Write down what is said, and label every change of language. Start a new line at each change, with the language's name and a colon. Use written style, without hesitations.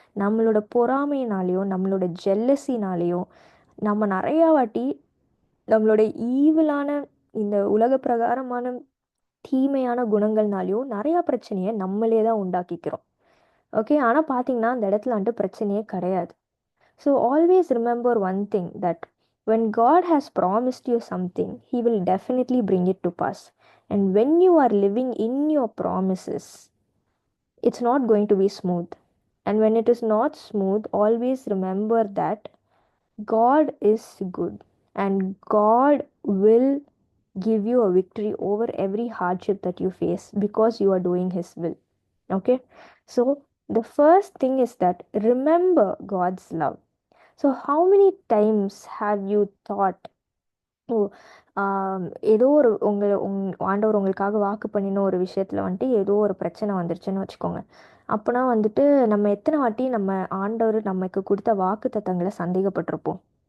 Tamil: நம்மளோட பொறாமையினாலையும் நம்மளோட ஜெல்லசினாலையும் நம்ம நிறையா வாட்டி நம்மளோட ஈவிலான இந்த உலக பிரகாரமான தீமையான குணங்கள்னாலையும் நிறையா பிரச்சனையை நம்மளே தான் உண்டாக்கிக்கிறோம். ஓகே, ஆனால் பார்த்தீங்கன்னா அந்த இடத்துல வந்துட்டு பிரச்சனையே கிடையாது.
English: So always remember one thing, that when God has promised you something, He will definitely bring it to pass. And when you are living in your promises, it's not going to be smooth. And when it is not smooth, always remember that God is good and God will give you a victory over every hardship that you face because you are doing His will. Okay? So the first thing is that remember God's love. So how many times have you thought,
Tamil: ஓ ஏதோ ஒரு ஆண்டவர் உங்களுக்காக வாக்கு பண்ணின ஒரு விஷயத்தில் வந்துட்டு ஏதோ ஒரு பிரச்சனை வந்துருச்சுன்னு வச்சுக்கோங்க. அப்போனா வந்துட்டு நம்ம எத்தனை வாட்டி நம்ம ஆண்டவர் நமக்கு கொடுத்த வாக்கு தத்தங்களை சந்தேகப்பட்டிருப்போம்.